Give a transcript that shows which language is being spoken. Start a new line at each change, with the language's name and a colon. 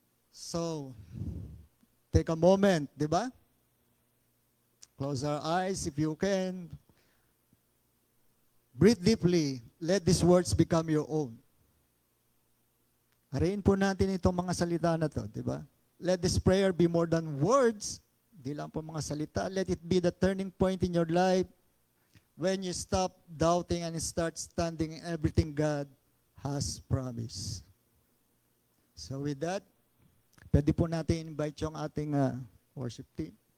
English: So, take a moment, di ba? Close our eyes if you can. Breathe deeply. Let these words become your own.
Filipino: Hariin po natin itong mga salita na to, di ba?
English: Let this prayer be more than words.
Filipino: Di lang po mga salita.
English: Let it be the turning point in your life when you stop doubting and start standing in everything God has promised. So with that,
Filipino: pwede po natin
English: invite yung ating worship team.